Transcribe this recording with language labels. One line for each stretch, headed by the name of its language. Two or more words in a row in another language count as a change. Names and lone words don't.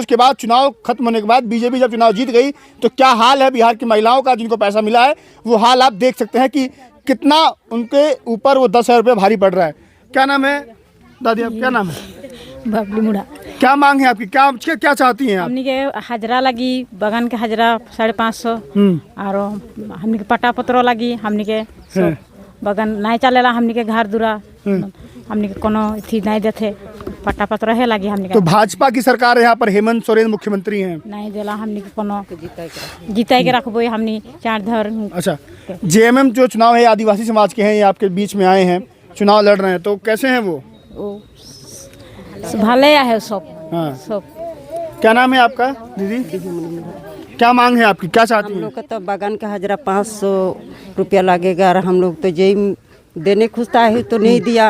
Hindi: उसके बाद चुनाव खत्म होने के बाद बीजेपी जब चुनाव जीत गई तो क्या हाल है बिहार की महिलाओं का, जिनको पैसा मिला है, वो हाल आप देख सकते हैं कि कितना उनके ऊपर वो 10,000 रुपये भारी पड़ रहा है। क्या नाम है दादी? आप क्या नाम है? बबली मुड़ा। क्या मांग है आपकी? क्या चाहती हैं आप?
Sadri: हमनी के हाजरा लगी बागान के हाजरा 550 और हमनी के पट्टा पत्र लगी। हमनी के बागान नहीं चलेला। हमनी के घर दूरा हमनी के कोनो थी नहीं देते, पट्टा पत्र है लगी हमनी के।
Hindi: तो भाजपा की सरकार है यहाँ पर, हेमंत सोरेन मुख्यमंत्री हैं,
Sadri: नहीं देला। हमनी के कोनो जिताई के रखबो हमनी चार धर।
Hindi: अच्छा, जेएमएम जो चुनाव है आदिवासी समाज के हैं, ये आपके बीच में आए हैं, चुनाव लड़ रहे हैं, तो कैसे हैं वो? भले है सब। हाँ। सब। क्या नाम है आपका दीदी? क्या मांग है आपकी? क्या चाहती हैं? हम लोग का तो बागान का हाजरा 500 रुपया लगेगा और हम लोग तो यही देने खुशता है तो नहीं दिया।